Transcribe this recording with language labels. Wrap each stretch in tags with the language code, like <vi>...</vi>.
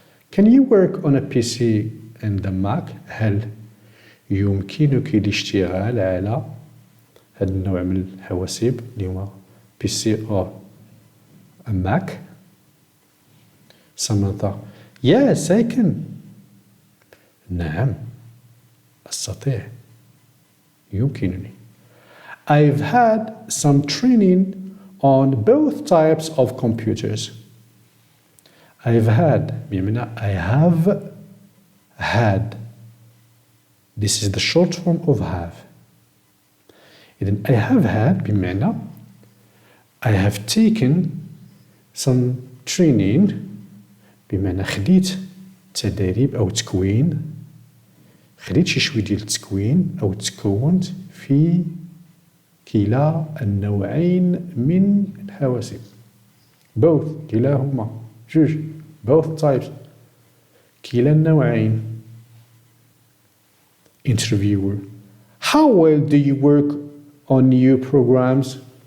<en>Can you work on a PC and a Mac?</en> <ar>هل يمكنك الاشتغال على هذا النوع من الحواسيب اللي هما</ar> <en>PC or a Mac? Samantha. Yes, I can.</en> <ar>نعم أستطيع. يمكنني.</ar> <en>I've had some training on both types of computers. I've had بمعنى I have had. This is the short form of have.</en> <ar>إذن</ar> <en>I have had</en> <ar>بمعنى</ar> <en>I have taken some training</en> <ar>بمعنى خديت تدريب أو تكوين، خديت شي شوي ديال التكوين أو تكونت في كلا النوعين من الحواسيب. both كلاهما جوج both types كلا النوعين.</ar> <en>Interviewer: How well do you work on new programs?</en>